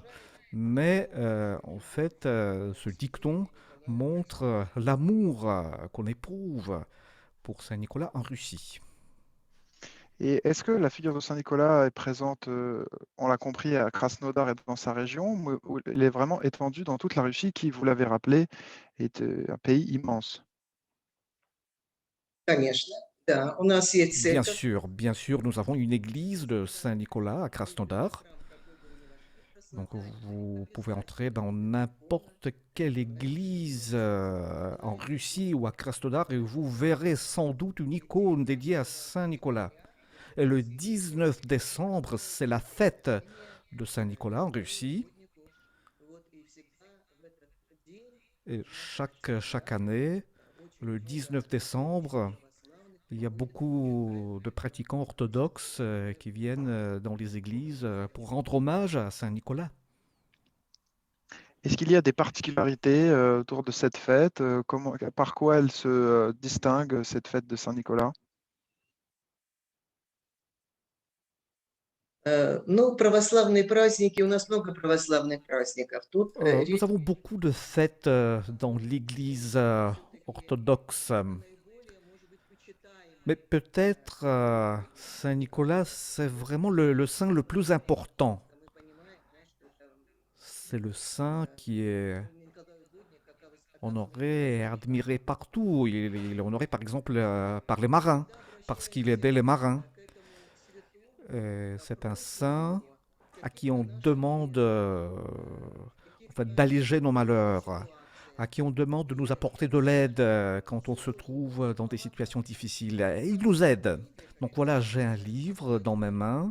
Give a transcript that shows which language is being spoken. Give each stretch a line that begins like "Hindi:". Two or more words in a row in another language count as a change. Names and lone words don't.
French: Mais en fait, ce dicton montre l'amour qu'on éprouve pour Saint Nicolas en Russie. Et est-ce que la figure de Saint-Nicolas est présente, on l'a compris, à Krasnodar et dans sa région, ou elle est vraiment étendue dans toute la Russie qui, vous l'avez rappelé, est un pays immense?
Russian: Конечно, да. У нас есть церковь.
French: Bien sûr, nous avons une église de Saint-Nicolas à Krasnodar.
Russian: Храм какой бы ни вошли,
French: Donc
Russian: православный,
French: vous pouvez
Russian: обязательно
French: entrer dans n'importe quelle église en Russie ou à Krasnodar et vous verrez sans doute une icône dédiée à Saint-Nicolas. Et le 19 décembre, c'est la fête de Saint-Nicolas en Russie.
Russian: угоднику. Вот и всегда в этот день
French: Et chaque année,
Russian: очень
French: le
Russian: много
French: 19 décembre,
Russian: православных
French: il y a beaucoup de pratiquants orthodoxes qui viennent dans les églises pour rendre hommage à Saint-Nicolas. Est-ce qu'il y a des particularités autour de cette fête? Par quoi elle se distingue, cette fête de Saint-Nicolas?
Russian: Ну, православные праздники, у нас много православных праздников. Тут
French: Nous
Russian: речь
French: avons beaucoup de fêtes dans l'Église orthodoxe,
Russian: наиболее, может быть, почитаемая.
French: mais peut-être Saint-Nicolas, c'est vraiment le saint le plus important.
Russian: Мы понимаем, да, что это
French: C'est le saint qui est
Russian: Николай Угодник, как
French: honoré et admiré partout. Il est honoré par exemple par les marins, parce qu'il aidait les marins.
Russian: к этому святому
French: C'est un saint à qui on demande en fait, d'alléger nos malheurs, à qui on demande de nous apporter de l'aide quand on se trouve dans des situations difficiles. Et il nous aide. Donc voilà, j'ai un livre dans mes mains.